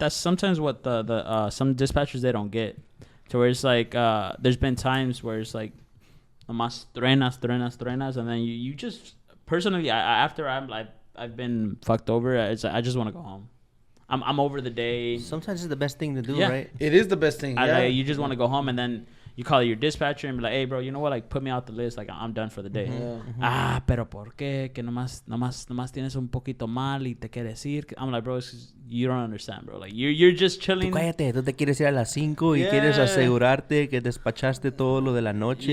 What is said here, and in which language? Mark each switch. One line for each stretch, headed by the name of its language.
English: That's sometimes what the some dispatchers they don't get. To where it's like there's been times where it's like
Spanish: más trenas,
English: and then you just personally after I've been fucked over, I just want to go home. I'm over the day. Sometimes it's the best thing to do, Yeah. right? It is the best thing. Yeah. You just want to go home, and then you call your dispatcher and be like, hey, bro, you know what? Like, put me out the list. Like, I'm done for the day.
Spanish: Pero ¿por qué? Que nomás tienes un poquito mal y te quieres ir.
English: I'm like, bro, it's 'cause you don't understand, bro. Like, you're just chilling.
Spanish: Tú cállate, tú te quieres ir a las 5 y quieres asegurarte que despachaste todo lo de la noche.